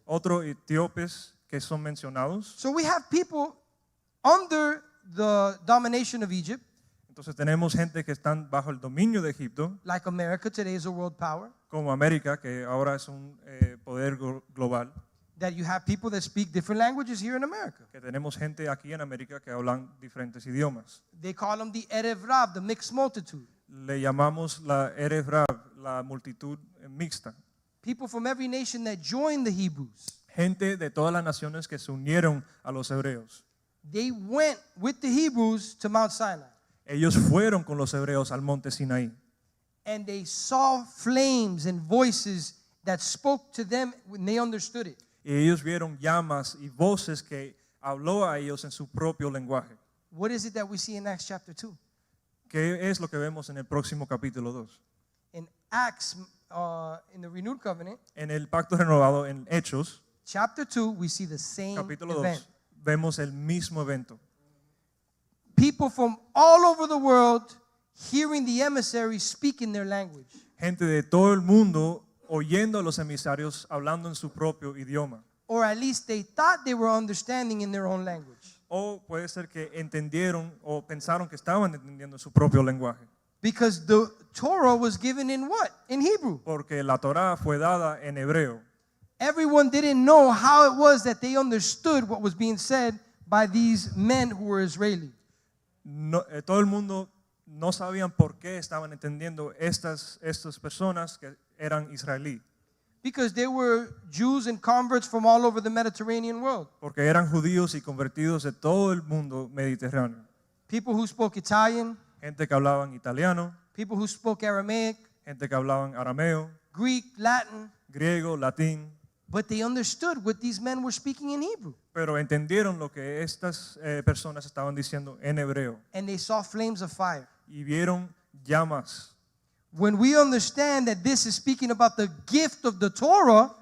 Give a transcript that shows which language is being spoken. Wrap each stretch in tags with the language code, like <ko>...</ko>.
<es>Otros etíopes que son mencionados.</es> <en>So we have people under the domination of Egypt.</en> <es>Entonces tenemos gente que están bajo el dominio de Egipto.</es> <en>Like America today is a world power.</en> <es>Como América, que ahora es un poder global.</es> <en>That you have people that speak different languages here in America.</en> <es>Que tenemos gente aquí en América que hablan diferentes idiomas.</es> <en>They call them the Erev Rav, the mixed multitude.</en> <es>Le llamamos la Erev Rav, la multitud mixta.</es> <en>People from every nation that joined the Hebrews.</en> <es>Gente de todas las naciones que se unieron a los hebreos.</es> <en>They went with the Hebrews to Mount Sinai.</en> <es>Ellos fueron con los hebreos al monte Sinaí.</es> <en>And they saw flames and voices that spoke to them when they understood it.</en> <es>Y ellos vieron llamas y voces que habló a ellos en su propio lenguaje.</es> <en>What is it that we see in Acts chapter 2?</en> <es>¿Qué es lo que vemos en el próximo capítulo 2?</es> <en>In Acts, in the renewed covenant,</en> <es>En el pacto renovado, en Hechos,</es> <en>chapter 2, we see the same</en> <es>capítulo</es> <en>event.</en> <es>2, vemos el mismo evento.</es> <en>People from all over the world hearing the emissaries speak in their language.</en> <es>Gente de todo el mundo oyendo a los emisarios hablando en su propio idioma.</es> <en>Or at least they thought they were understanding in their own language.</en> <es>O puede ser que entendieron o pensaron que estaban entendiendo su propio lenguaje.</es> <en>Because the Torah was given in what? In Hebrew.</en> <es>Porque la Torá fue dada en hebreo.</es> <en>Everyone didn't know how it was that they understood what was being said by these men who were Israeli.</en> <es>No, todo el mundo no sabían por qué estaban entendiendo estas personas que eran israelí.</es> <en>Because they were Jews and converts from all over the Mediterranean world.</en> <es>Porque eran judíos y convertidos de todo el mundo mediterráneo.</es> <en>People who spoke Italian,</en> <es>Gente que hablaban italiano,</es> <en>people who spoke Aramaic,</en> <es>gente que hablaban arameo,</es> <en>Greek, Latin,</en> <es>griego, latín.</es> <en>but they understood what these men were speaking in Hebrew.</en> <es>Pero entendieron lo que estas personas estaban diciendo en hebreo.</es> <en>And they saw flames of fire.</en> <es>Y vieron llamas.</es> <en>When we understand that this is speaking about the gift of the Torah,</en>